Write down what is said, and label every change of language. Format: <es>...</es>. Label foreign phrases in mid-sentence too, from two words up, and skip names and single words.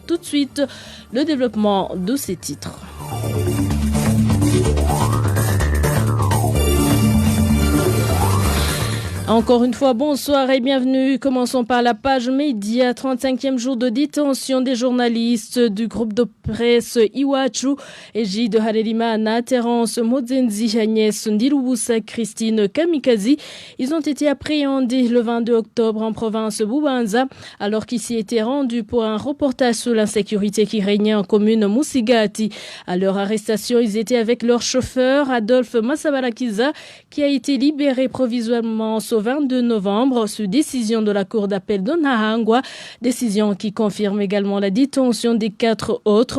<fr>Tout de suite, le développement de ces titres. Encore une fois, bonsoir et bienvenue. Commençons par la page média. 35e jour de détention des journalistes du groupe de presse Iwachu, Egide Harerimana, Terence Mozenzi, Agnès Ndirubusa, Christine Kamikazi. Ils ont été appréhendés le 22 octobre en province Bubanza, alors qu'ils s'y étaient rendus pour un reportage sur l'insécurité qui régnait en commune Musigati. À leur arrestation, ils étaient avec leur chauffeur, Adolphe Massabarakiza, qui a été libéré provisoirement ce 22 novembre sous décision de la cour d'appel de Nahangwa, décision qui confirme également la détention des 4 autres.</fr>